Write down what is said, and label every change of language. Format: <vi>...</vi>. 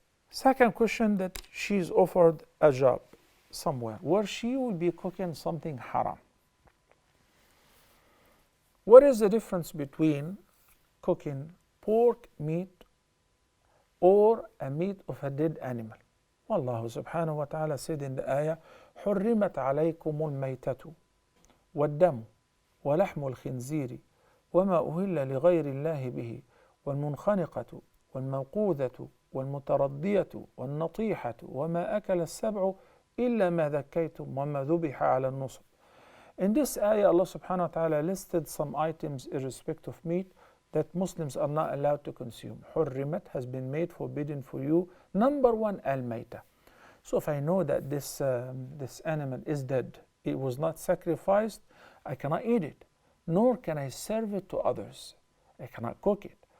<en>Second question, that she's offered a job somewhere where she will be cooking something haram. What is the difference between cooking pork meat or a meat of a dead animal?</en> <ar>والله سبحانه وتعالى</ar> <en>said in the ayah,</en> <ar>حرمت عليكم الميتة والدم ولحم الخنزير وما أهل لغير الله به والمنخنقة والموقوذة والمتردية والنطيحة وما أكل السبع إلا ما ذكيتم وما ذبح على النصب.</ar> <en>In this ayah, Allah subhanahu wa ta'ala listed some items in respect of meat that Muslims are not allowed to consume. حرمت has been made forbidden for you. Number one, al-mayta. So if I know that this animal is dead, it was not sacrificed, I cannot eat it, nor can I serve it to others. I cannot cook it.</en>